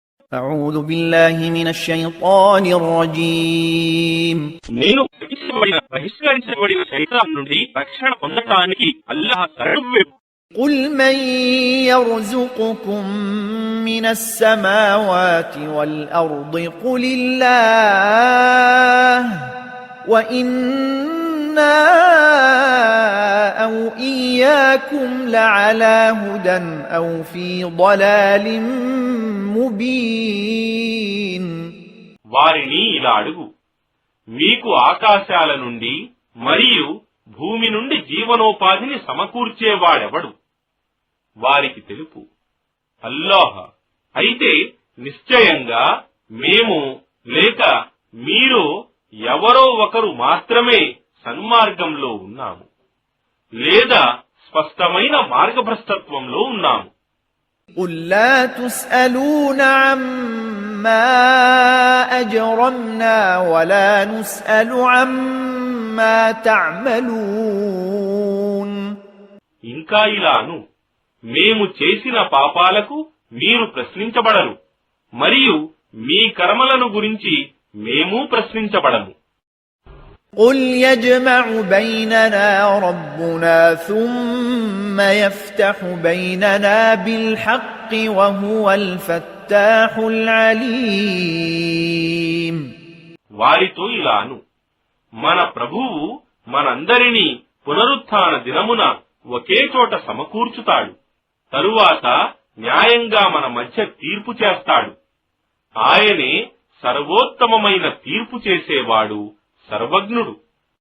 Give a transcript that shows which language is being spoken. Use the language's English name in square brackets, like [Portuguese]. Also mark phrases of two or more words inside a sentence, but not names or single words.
[Arabic] أعوذ بالله من الشيطان الرجيم [Telugu] నేను బహిష్కరించబడిన శైతాన్ నుండి రక్షణ పొందటానికి అల్లాహ్ శరణు. [Arabic] قل من يرزقكم من السماوات والأرض قل الله وإنا أو إياكم لعلى هدى أو في ضلال مبين. [Telugu] వారిని ఇలా అడుగు, మీకు ఆకాశాల నుండి మరియు భూమి నుండి జీవనోపాధిని సమకూర్చేవాడెవడు? వారికి తెలుపు, అల్లాహ్. అయితే నిశ్చయంగా మేము లేక మీరు ఎవరో ఒకరు మాత్రమే సన్మార్గంలో ఉన్నాము లేదా స్పష్టమైన మార్గభ్రష్టత్వంలో ఉన్నాము. [Arabic] قل لا تسألون عما أجرمنا ولا نسأل عما تعملون. [Telugu] ఇంకా ఇలాను, మేము చేసిన పాపాలకు మీరు ప్రశ్నించబడరు మరియు మీ కర్మలను గురించి మేము ప్రశ్నించబడము. [Arabic] قل يجمع بيننا ربنا ثم يفتح بيننا بالحق وهو الفتاح العليم. [Telugu] వారితో ఇలాను, మన ప్రభువు మనందరినీ పునరుత్థాన దినమున ఒకే చోట సమకూర్చుతాడు. తరువాత న్యాయంగా మన మధ్య తీర్పు చేస్తాడు. ఆయనే సర్వోత్తమమైన తీర్పు చేసేవాడు, సర్వజ్ఞుడు.